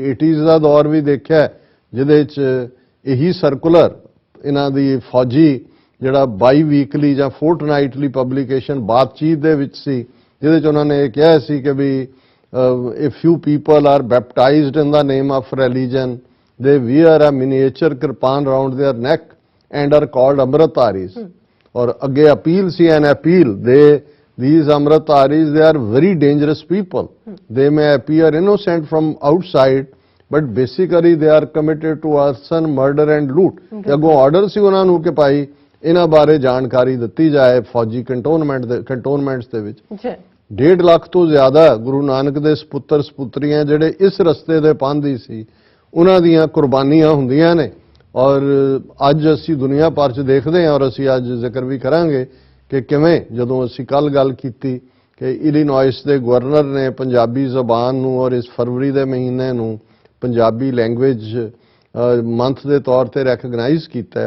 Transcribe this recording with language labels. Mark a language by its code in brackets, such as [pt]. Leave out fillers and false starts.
[pa] 80s ਦਾ ਦੌਰ ਵੀ ਦੇਖਿਆ ਜਿਹਦੇ 'ਚ ਇਹੀ ਸਰਕੂਲਰ ਇਹਨਾਂ ਦੀ ਫੌਜੀ ਜਿਹੜਾ ਬਾਈ ਵੀਕਲੀ ਜਾਂ ਫੋਰਟਨਾਈਟਲੀ ਪਬਲੀਕੇਸ਼ਨ ਬਾਤਚੀਤ ਦੇ ਵਿੱਚ ਸੀ, ਜਿਹਦੇ 'ਚ ਉਹਨਾਂ ਨੇ ਇਹ ਕਿਹਾ ਸੀ ਕਿ ਵੀ [en] if few people are baptized in the name of religion, they wear a miniature kirpan around their neck and are called Amritdharis. और अगे appeal see an appeal, these Amritdharis, they are very dangerous people. They may appear innocent from outside, but basically they are committed to arson, murder and loot. [pa] अगों order ਸੀ ਉਹਨਾਂ ਨੂੰ ਕਿ ਭਾਈ ਇਹਨਾਂ ਬਾਰੇ ਜਾਣਕਾਰੀ ਦਿੱਤੀ ਜਾਏ ਫੌਜੀ ਕੰਟੋਨਮੈਂਟਸ ਦੇ ਵਿੱਚ। 1.5 ਲੱਖ ਤੋਂ ਜ਼ਿਆਦਾ ਗੁਰੂ ਨਾਨਕ ਦੇ ਸਪੁੱਤਰ ਸਪੁੱਤਰੀਆਂ ਜਿਹੜੇ ਇਸ ਰਸਤੇ ਦੇ ਪਾਂਧੀ ਸੀ, ਉਹਨਾਂ ਦੀਆਂ ਕੁਰਬਾਨੀਆਂ ਹੁੰਦੀਆਂ ਨੇ। ਔਰ ਅੱਜ ਅਸੀਂ ਦੁਨੀਆ ਭਰ 'ਚ ਦੇਖਦੇ ਹਾਂ, ਔਰ ਅਸੀਂ ਅੱਜ ਜ਼ਿਕਰ ਵੀ ਕਰਾਂਗੇ ਕਿ ਕਿਵੇਂ ਜਦੋਂ ਅਸੀਂ ਕੱਲ ਗੱਲ ਕੀਤੀ ਕਿ ਇਲੀਨੋਇਸ ਦੇ ਗਵਰਨਰ ਨੇ ਪੰਜਾਬੀ ਜ਼ਬਾਨ ਨੂੰ ਔਰ ਇਸ ਫਰਵਰੀ ਦੇ ਮਹੀਨੇ ਨੂੰ ਪੰਜਾਬੀ ਲੈਂਗੁਏਜ ਮੰਥ ਦੇ ਤੌਰ ਤੇ ਰੈਕਗਨਾਈਜ਼ ਕੀਤਾ ਹੈ।